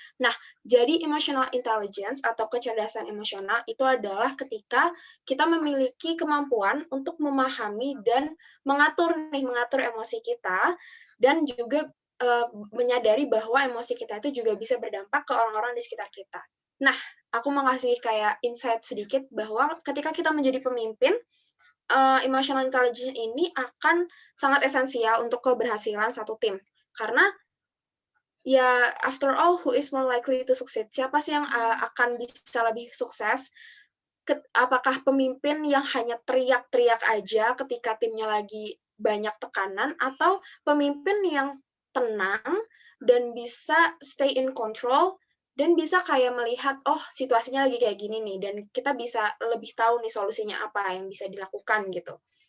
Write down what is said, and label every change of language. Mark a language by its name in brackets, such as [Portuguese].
[Indonesian] Nah, jadi emotional intelligence atau kecerdasan emosional itu adalah ketika kita memiliki kemampuan untuk memahami dan mengatur emosi kita, dan juga menyadari bahwa emosi kita itu juga bisa berdampak ke orang-orang di sekitar kita. Nah, aku mau ngasih kayak insight sedikit bahwa ketika kita menjadi pemimpin, emotional intelligence ini akan sangat esensial untuk keberhasilan satu tim. Karena ya [English] after all, who is more likely to succeed? [Indonesian] Siapa sih yang akan bisa lebih sukses? Apakah pemimpin yang hanya teriak-teriak aja ketika timnya lagi banyak tekanan, atau pemimpin yang tenang dan bisa [English] stay in control [Indonesian] dan bisa kayak melihat, oh situasinya lagi kayak gini nih, dan kita bisa lebih tahu nih solusinya apa yang bisa dilakukan gitu.